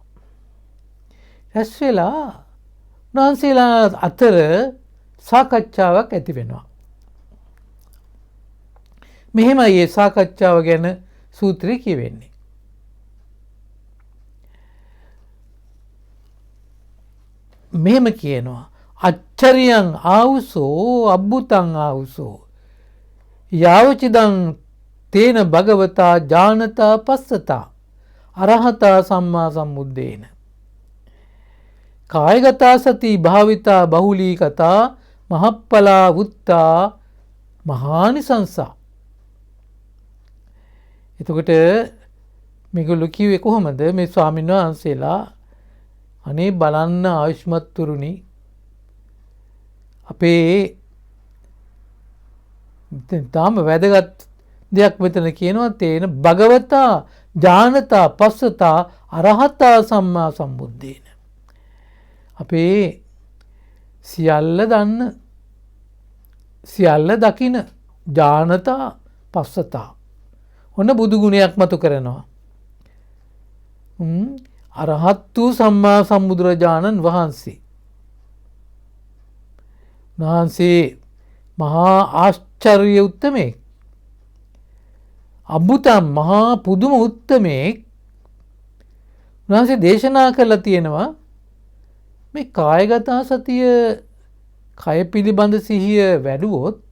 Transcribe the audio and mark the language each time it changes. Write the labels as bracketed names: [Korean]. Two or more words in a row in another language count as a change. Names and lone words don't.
[Sinhala] රැස් වෙලා උන්වහන්සේලා අතර සාකච්ඡාවක් ඇති වෙනවා. මෙහෙමයි මේ සාකච්ඡාව ගැන සූත්‍රය කියවෙන්නේ. මෙහෙම කියනවා [Pali] අච්චරියං ආවුසෝ අබ්බුතං ආවුසෝ යාවචිදං තේන භගවතා ජානතා පස්සතා අරහතා සම්මා සම්බුද්දේන. කායගතා සති භාවිතා බහුලී කතා මහප්පලා වුත්තා මහානිසංසා. [Sinhala] එතකොට මේගොල්ලෝ කිව්වේ කොහොමද? මේ ස්වාමීන් වහන්සේලා අනේ බලන්න ආයුෂ්මත් තුරුනි අපේ තාම වැදගත් දෙයක් මෙතන කියනවා [Pali] තේන භගවතා ඥානතා පස්සතා අරහතා සම්මා සම්බුද්දේන. [Sinhala] අපේ සියල්ල දන්න සියල්ල දකින [Pali] ඥානතා පස්සතා [Sinhala] ඔන්න බුදු ගුණයක් මතු කරනවා. අරහත් වූ සම්මා සම්බුදුරජාණන් වහන්සේ මහා ආශ්චර්ය උත්තමයෙක් අබ්බුතම් මහා පුදුම උත්තමයෙක් උන්වහන්සේ දේශනා කරලා තියෙනවා මේ කායගතා සතිය කය පිළිබඳ සිහිය වැඩුවොත්